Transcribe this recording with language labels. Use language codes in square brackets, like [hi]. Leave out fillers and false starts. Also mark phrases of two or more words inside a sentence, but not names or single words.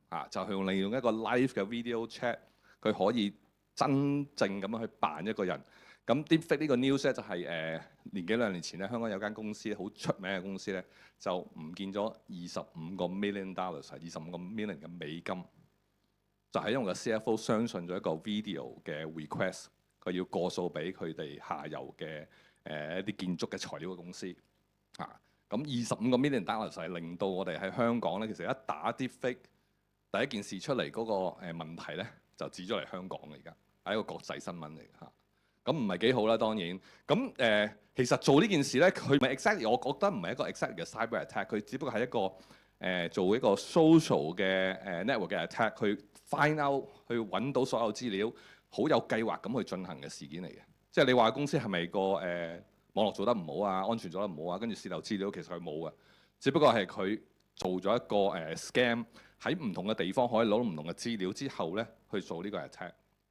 [yue] 就係利用一個 live 嘅 [en] video chat， [yue] 佢可以真正咁樣去扮一個人。咁 Deepfake 呢個 news 咧就係年幾兩年前咧，香港有間公司好出名嘅公司咧，就唔見咗25個 [en] million dollars， [yue] 係25個 million 嘅美金，就係因為個 CFO 相信咗一個 video 嘅 request， 佢要過數俾佢哋下游嘅一啲建築嘅材料嘅公司咁25個 [en] million dollars [yue] 係令到我哋喺香港咧，其實一打 Deepfake第一件事出嚟嗰個問題咧，就指咗嚟香港嚟，而家係一個國際新聞嚟嘅咁唔係幾好啦，當然。咁其實做呢件事咧，佢唔係 exactly， 我覺得唔係一個 exactly 嘅 [en] cyber attack， [yue] 佢只不過係一個做一個 social 嘅network 嘅 attack， 去 [en] find out [yue] 去揾到所有資料，好有計劃咁去進行嘅事件嚟嘅。即係你話公司係咪個網絡做得唔好啊，安全做得唔好啊，跟住洩漏資料，其實佢冇嘅，只不過係佢做咗一個scam，喺唔同嘅地方可以攞到唔同嘅資料之後咧，去做呢個 attack。